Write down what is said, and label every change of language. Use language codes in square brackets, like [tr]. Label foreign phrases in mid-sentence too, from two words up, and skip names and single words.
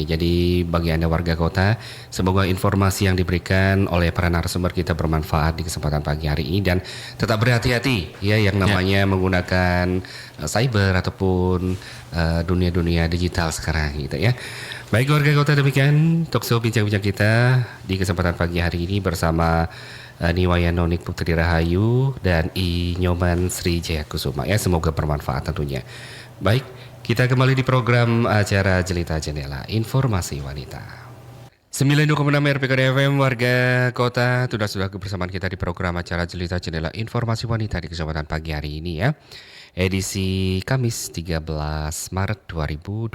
[id] Jadi bagi Anda warga kota, semoga informasi yang diberikan oleh para narasumber kita bermanfaat di kesempatan pagi hari ini dan tetap berhati-hati ya yang namanya menggunakan cyber ataupun dunia-dunia digital sekarang gitu ya. Baik warga kota, demikian talkshow bincang-bincang kita di kesempatan pagi hari ini bersama Niwayano Nik Putri Rahayu dan I Nyoman Sri Jayakusuma ya, semoga bermanfaat tentunya. Baik, kita kembali di program acara Jelita Jendela Informasi Wanita. 92,6 RPK FM warga kota, sudah kebersamaan kita di program acara Jelita Jendela Informasi Wanita di kesempatan pagi hari ini ya. Edisi Kamis 13 Maret 2025.